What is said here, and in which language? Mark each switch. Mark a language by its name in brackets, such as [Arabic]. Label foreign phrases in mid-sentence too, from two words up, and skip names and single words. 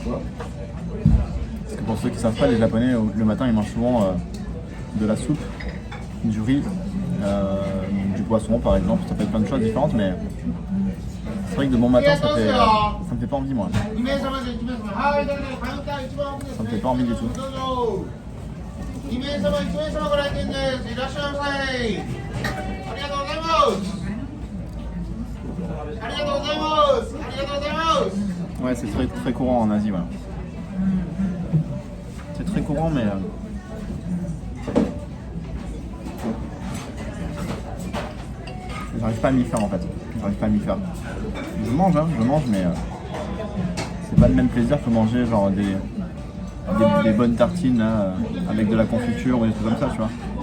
[French] Parce que pour ceux qui ne savent pas, les Japonais, le matin, ils mangent souvent de la soupe, du riz, du poisson par exemple. Ça peut être plein de choses différentes, mais c'est vrai que de bon matin, ça me fait pas envie, moi. Ça me fait pas envie du tout. [Japanese] 2 名様、1名様ご来店です。いらっしゃいませ。ありがとうございます。ありがとうございます。ありがとうございます。 [French] Ouais, c'est très, très courant en Asie, ouais. C'est très courant, mais... J'arrive pas à m'y faire, en fait. J'arrive pas à m'y faire. Je mange, mais... c'est pas le même plaisir que manger, genre, des bonnes tartines, là, avec de la confiture ou des trucs comme ça, tu vois.